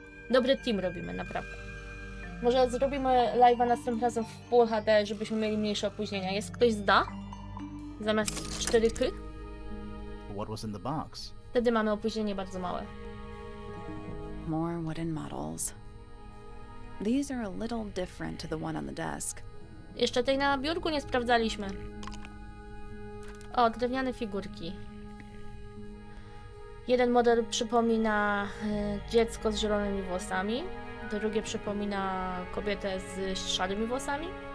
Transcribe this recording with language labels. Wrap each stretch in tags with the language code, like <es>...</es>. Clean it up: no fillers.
<pl>Dobry team robimy, naprawdę. Może zrobimy live'a następnym razem w Full HD, żebyśmy mieli mniejsze opóźnienia. Jest ktoś zda? Zamiast 4K?</pl> <en>What was in the box?</en> <pl>Wtedy mamy opóźnienie bardzo małe.</pl> <en>More wooden models. These are a little different to the one on the desk.</en> <pl>Jeszcze tej na biurku nie sprawdzaliśmy. O, drewniane figurki. Jeden model przypomina dziecko z zielonymi włosami. Drugie przypomina kobietę z szarymi włosami.</pl>